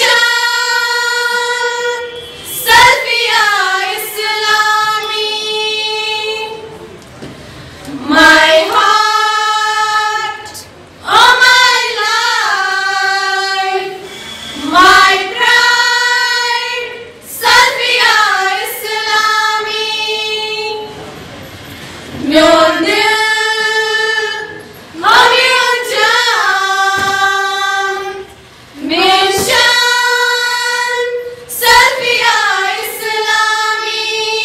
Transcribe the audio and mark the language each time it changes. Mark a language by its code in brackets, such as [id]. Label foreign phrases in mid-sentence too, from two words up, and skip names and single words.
[en] शान सल्फिया इस्लामी my heart oh my life my pride [ks] सल्फिया इस्लामी Myon dil, myon jaan, myon shan, Salfiya Islami.